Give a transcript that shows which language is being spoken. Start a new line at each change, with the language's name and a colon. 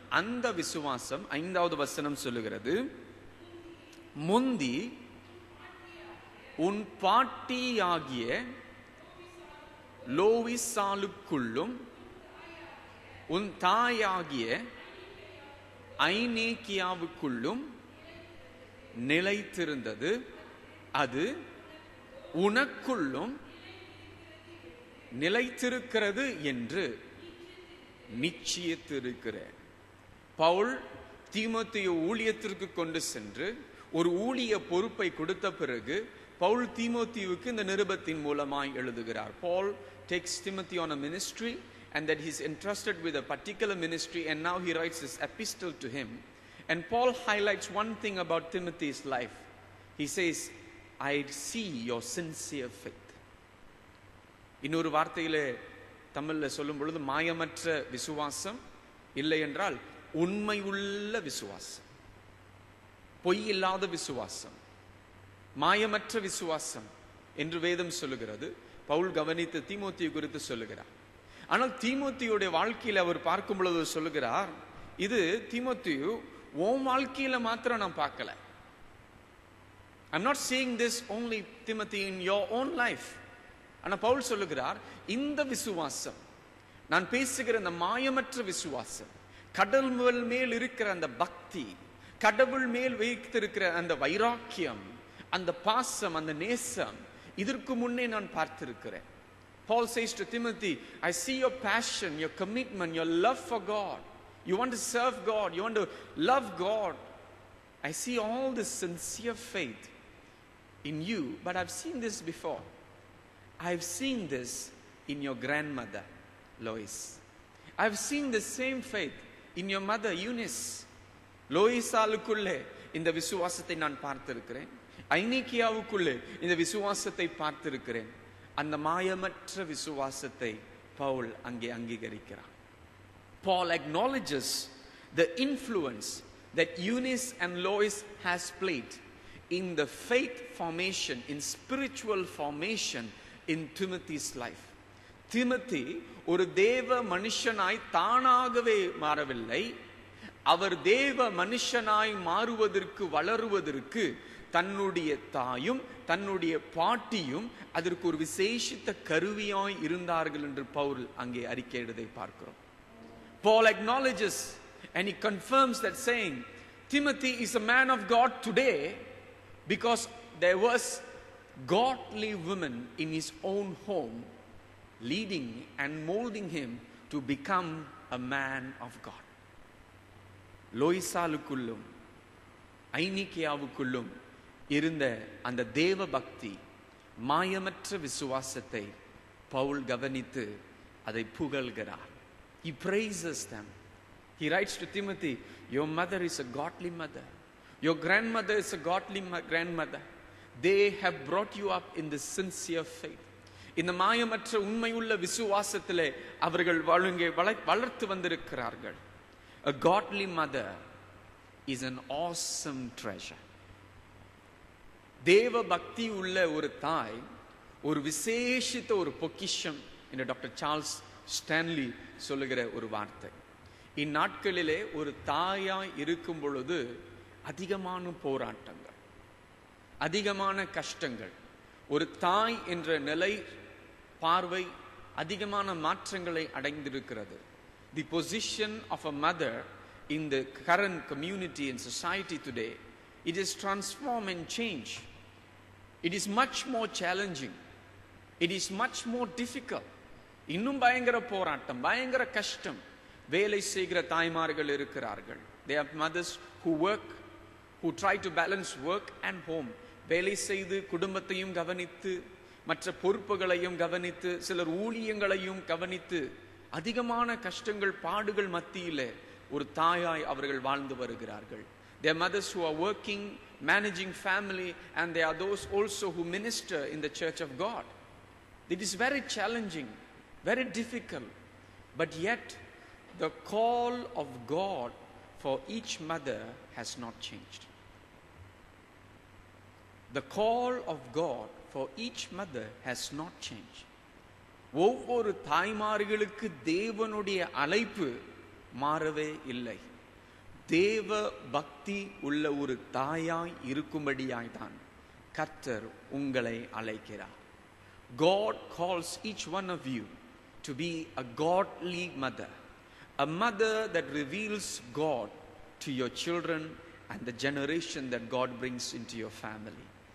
Tamil: அந்த விசுவாசம் 5வது வசனம் சொல்லுகிறது, முந்தி உன் பாட்டியாகிய லோவிசாலுக்குள்ளும் உன் தாயாகிய ஐநேக்கியாவுக்குள்ளும் நிலைத்திருந்தது, அது உனக்குள்ளும் நிலைத்திருக்கிறது என்று நிச்சயித்திருக்கிறேன். பவுல் தீமோத்தேயு ஊழியத்திற்கு கொண்டு சென்று ஒரு ஊழிய பொறுப்பை கொடுத்த பிறகு பவுல் தீமோத்தேயுவுக்கு இந்த நிருபத்தின் மூலமாய் எழுதுகிறார்.
English: Paul takes Timothy on a ministry and that he's entrusted with a particular ministry, and now he writes this epistle to him. And Paul highlights one thing about Timothy's life. He says, I see your sincere faith.
Tamil: இன்னொரு வார்த்தையிலே தமிழ்ல சொல்லும் பொழுது மாயமற்ற விசுவாசம், இல்லை என்றால் உண்மையுள்ள விசுவாசம், பொய் இல்லாத விசுவாசம், மாயமற்ற விசுவாசம் என்று வேதம் சொல்லுகிறது. பவுல் கவனித்து தீமோத்தேயு குறித்து சொல்லுகிறார். ஆனால் தீமோத்தேயுடைய வாழ்க்கையில் அவர் பார்க்கும் பொழுது சொல்லுகிறார், இது தீமோத்தேயு உன் வாழ்க்கையில மாத்திரம் நான் பார்க்கல.
English: I'm not saying this only Timothy in your own life.
Tamil: ஆனா பவுல் சொல்லுகிறார், இந்த விசுவாசம், நான் பேசுகிற இந்த மாயமற்ற விசுவாசம், கடவுள் மேல் இருக்கிற அந்த பக்தி, கடவுள் மேல் வைத்திருக்கிற அந்த வைராக்கியம், அந்த பாசம், அந்த நேசம், இதற்கு முன்னே நான் பார்த்திருக்கிறேன்.
English: Paul says to Timothy, I see your passion, your commitment, your love for God. You want to serve God, you want to love God. I see all this sincere faith in you, but I've seen this before. I've seen this in your grandmother, Lois. I've seen the same faith in your mother, Eunice.
Tamil: லோயிசாலுக்குள்ளே இந்த விசுவாசத்தை நான் பார்த்திருக்கிறேன். ஐனிக்கியாவுக்குள்ளே இந்த விசுவாசத்தை பார்த்திருக்கிறேன். அந்த மாயமற்ற விசுவாசத்தை பவுல் அங்கே அங்கீகரிக்கிறார்.
English: Paul acknowledges the influence that Eunice and Lois has played in the faith formation, in spiritual formation in Timothy's life.
Tamil: Timothy ஒரு தேவ மனுஷனாய் தானாகவே மாறவில்லை. அவர் தேவ மனுஷனாய் மாறுவதற்கு, வளருவதற்கு தன்னுடைய தாயும் தன்னுடைய பாட்டியும் அதற்கு ஒரு விசேஷித்த கருவியாய் இருந்தார்கள் என்று பவுல் அங்கே அறிக்கையிடுவதை பார்க்கிறோம்.
English: Paul acknowledges and he confirms that, saying Timothy is a man of God today because there was godly women in his own home leading and molding him to become a man of God.
Tamil: லோயிசாலுக்குள்ளும் ஐனிக்கியாவுக்குள்ளும் இருந்த அந்த தேவ பக்தி, மாயமற்ற விசுவாசத்தை பவுல் கவனித்து அதை புகழ்கிறார்.
English: He praises them. He writes to Timothy, your mother is a godly mother, your grandmother is a godly grandmother. They have brought you up in the sincere faith.
Tamil: இந்த மாயமற்ற உண்மையுள்ள விசுவாசத்திலே அவர்கள் வளர்த்து வந்திருக்கிறார்கள்.
English: A godly mother is an awesome treasure.
Tamil: தேவ பக்தி உள்ள ஒரு தாய் ஒரு விசேஷித்த ஒரு பொக்கிஷம் என்று டாக்டர் சார்ல்ஸ் ஸ்டான்லி சொல்லுகிற ஒரு வார்த்தை. இந்நாட்களிலே ஒரு தாயாய் இருக்கும் பொழுது அதிகமான போராட்டங்கள், அதிகமான கஷ்டங்கள், ஒரு தாய் என்ற நிலை பார்வை அதிகமான மாற்றங்களை அடைந்திருக்கிறது.
English: The position of a mother in the current community and society today, it is transformed and changed. It is much more challenging. It is much more difficult.
Tamil: இன்னும் பயங்கர போராட்டம், பயங்கர கஷ்டம். வேலை செய்கிற தாய்மார்கள் இருக்கிறார்கள்.
English: They are mothers who work, who try to balance work and home.
Tamil: வேலை செய்து குடும்பத்தையும் கவனித்து மற்ற பொறுப்புகளையும் கவனித்து சிலர் ஊழியங்களையும் கவனித்து அதிகமான கஷ்டங்கள் பாடுகள் மத்தியிலே ஒரு தாயாய் அவர்கள் வாழ்ந்து வருகிறார்கள்.
English: They are mothers who are working, managing family, and they are those also who minister in the church of God. It is very challenging, very difficult, but yet the call of God for each mother has not changed. The call of God for each mother has not changed.
Tamil: ஒவ்வொரு தாய்மார்களுக்கு தேவனுடைய அழைப்பு மாறவே இல்லை. தேவ பக்தி உள்ள ஒரு தாயாய் இருக்கும்படியாய்தான் கர்த்தர் உங்களை அழைக்கிறார்.
English: God calls each one of you to be a godly mother, a mother that reveals God to your children and the generation that God brings into your family.